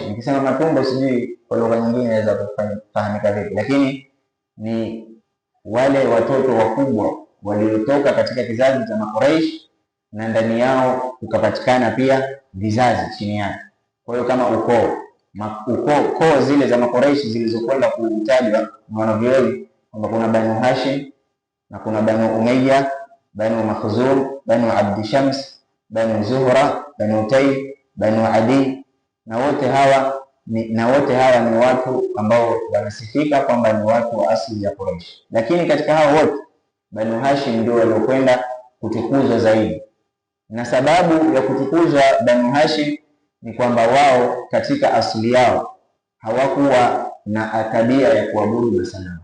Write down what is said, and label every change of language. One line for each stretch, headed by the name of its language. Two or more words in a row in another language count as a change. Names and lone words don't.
Swahili: Nikisema matumbo sijui kwa lugha nyingine inaweza kufahamika vipi, lakini ni wale watoto wakubwa waliotoka katika kizazi cha Quraysh, na ndani yao kukapatikana pia vizazi chini yake. Kwa hiyo kama ukoo zile za Quraysh zilizokwenda kutajwa na wanavyuoni kwamba kuna Banu Hashim na kuna Banu Umayya, Banu Makhzum, Banu Abd Shams, Banu Zuhra, Banu Tayy, Banu Adi, na wote hawa ni watu ambao wanasifika kwamba ni watu wa asili ya Quraysh. Lakini katika hao wote Banu Hashim ndio waliokwenda kutukuzwa zaidi, na sababu ya kutukuzwa Banu Hashim ni kwamba wao katika asili yao hawakuwa na tabia ya kuabudu masanamu.